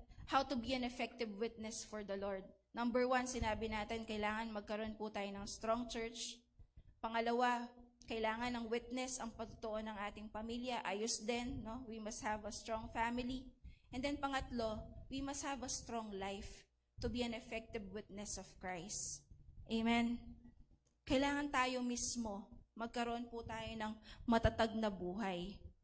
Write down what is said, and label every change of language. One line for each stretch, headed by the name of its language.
English: how to be an effective witness for the Lord.
Filipino: Number 1, sinabi natin, kailangan magkaroon po tayo ng strong church. Pangalawa, kailangan ng witness ang pagtotoo ng ating pamilya. Ayos din, no?
English: We must have a strong family. And then pangatlo, we must have a strong life to be an effective witness of Christ. Amen?
Filipino: Kailangan tayo mismo, magkaroon po tayo ng matatag na buhay.